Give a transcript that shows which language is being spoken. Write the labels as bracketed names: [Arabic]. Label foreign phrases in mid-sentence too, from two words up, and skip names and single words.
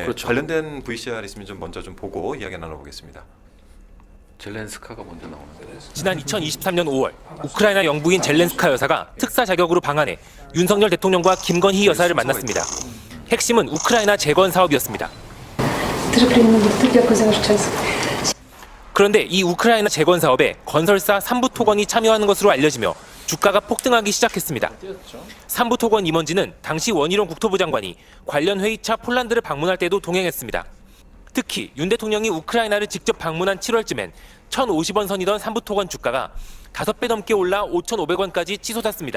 [Korean] 그렇죠. 관련된 VCR 있으면 좀 먼저 좀 보고 이야기 나눠보겠습니다. 젤렌스카가 먼저 나오는데. 지난 2023년 5월 우크라이나 영부인 젤렌스카 여사가 특사 자격으로 방한해 윤석열 대통령과 김건희 여사를 만났습니다. 핵심은 우크라이나 재건 사업이었습니다. [Ukrainian] Дуже приємно бути. Дякую за ваш час. [Korean] 그런데 이 우크라이나 재건 사업에 건설사 삼부토건이 참여하는 것으로 알려지며 주가가 폭등하기 시작했습니다. 삼부토건 임원진은 당시 원희룡 국토부 장관이 관련 회의차 폴란드를 방문할 때도 동행했습니다. 특히 윤 대통령이 우크라이나를 직접 방문한 7월쯤엔 1,050원 선이던 삼부토건 주가가 5배 넘게 올라 5,500원까지 치솟았습니다.